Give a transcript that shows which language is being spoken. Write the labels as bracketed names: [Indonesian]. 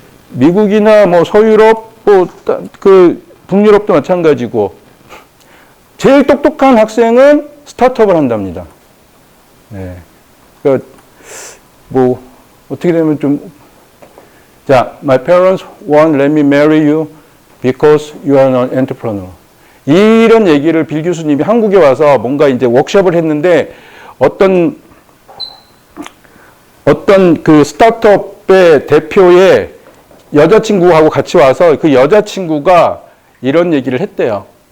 [Korean] 미국이나 뭐 서유럽, 뭐 그 북유럽도 마찬가지고 제일 똑똑한 학생은 스타트업을 한답니다. 네. 그러니까 뭐 어떻게 되면 좀 자, [English] my parents won't let me marry you because you are an entrepreneur. [Korean] 이런 얘기를 빌 교수님이 한국에 와서 뭔가 이제 워크숍을 했는데 어떤 그 스타트업의 대표의 여자친구하고 같이 와서 그 여자친구가 이런 얘기를 했대요.